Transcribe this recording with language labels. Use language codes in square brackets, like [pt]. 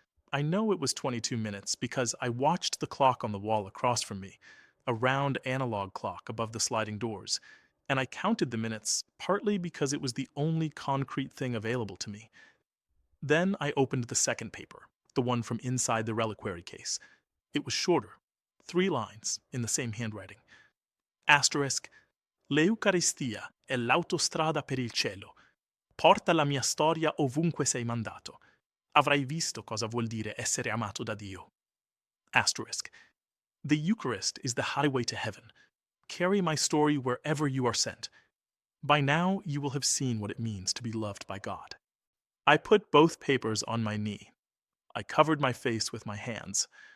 [en] I know it was 22 minutes because I watched the clock on the wall across from me, a round analog clock above the sliding doors, and I counted the minutes partly because it was the only concrete thing available to me. Then I opened the second paper, the one from inside the reliquary case. It was shorter, 3 lines in the same handwriting. Asterisk, [it] L'Eucaristia è l'autostrada per il cielo. Porta la mia storia ovunque sei mandato. Avrai visto cosa vuol dire essere amato da Dio. [en] Asterisk, the Eucharist is the highway to heaven. Carry my story wherever you are sent. By now you will have seen what it means to be loved by God. I put both papers on my knee. I covered my face with my hands.